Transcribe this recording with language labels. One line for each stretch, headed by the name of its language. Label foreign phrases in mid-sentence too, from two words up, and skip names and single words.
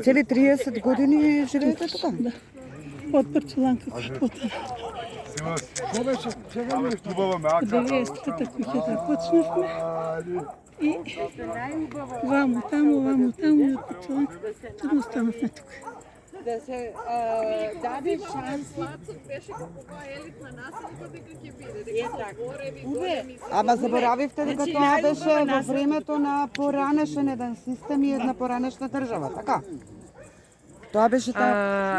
Bulgarian: Цели 30 години живеете тук? Да. От Парцеланка кухата. От 90-та кухата почнахме. И вамо таму и от Парцеланка. Трудно останахме тук. Да се даде шанси.
Macedonian: Беше каква елитна населба дека ќе биде, дека се гореви, големи. Ама заборавивте дека тоа беше во времето на поранешен еден систем и една поранешна држава, така? Тоа беше така.